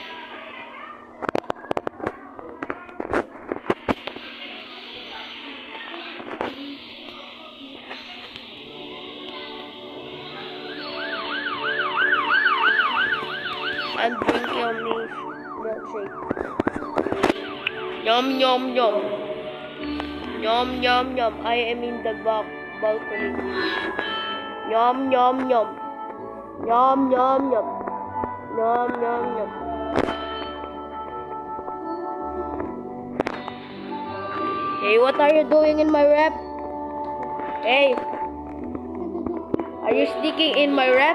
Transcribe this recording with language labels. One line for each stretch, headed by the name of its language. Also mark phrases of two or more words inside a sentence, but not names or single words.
English: I'm drinking a milkshake. Yum, yum, yum. Yum, yum, yum. I am in the balcony. Yum, yum, yum. Yum, yum, yum. Yum, yum, yum. Hey, what are you doing in my rep? Hey, are you sneaking in my rep?